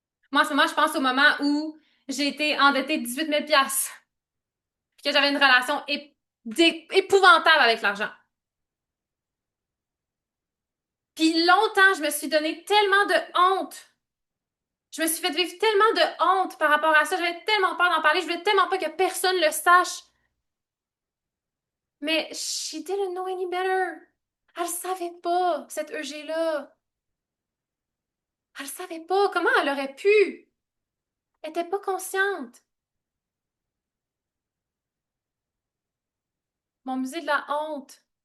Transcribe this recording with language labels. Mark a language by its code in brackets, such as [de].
[fr] Moi, en ce moment, je pense au moment où j'ai été endettée de 18 000 puis que j'avais une relation épouvantable avec l'argent. Puis longtemps, je me suis donné tellement de honte. Je me suis fait vivre tellement de honte par rapport à ça. J'avais tellement peur d'en parler. Je voulais tellement pas que personne le sache. [en] Mais she didn't know any better. [fr] Elle savait pas, cette EG-là. Elle savait pas. Comment elle aurait pu? Elle était pas consciente. Mon musée de la honte.